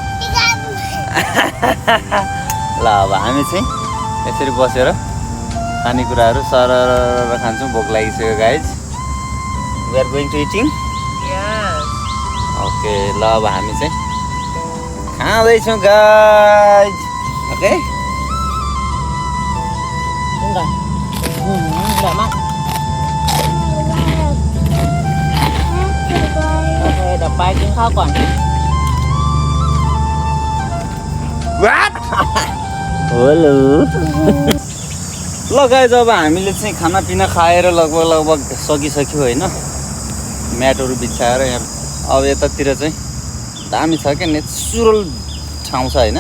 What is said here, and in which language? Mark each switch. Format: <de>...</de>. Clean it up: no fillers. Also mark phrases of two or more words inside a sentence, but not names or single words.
<ne>ल अब हामी चाहिँ यसरी बसेर खानेकुराहरू सरर खान्छौँ। भोक लागिसक्यो गाइज।</ne> <en>we are going to eating.</en> <ne>ओके ल अब हामी चाहिँ खाँदैछौँ गाइज। ओके</ne> <th>ไปกินข้าวก่อน</th> <ne>हेलो ल गाइज, अब हामीले चाहिँ खानापिना खाएर लगभग सकिसक्यो होइन। म्याटहरू बिछाएर यहाँ अब यतातिर चाहिँ दामी छ क्या, नेचुरल ठाउँ छ होइन।</ne>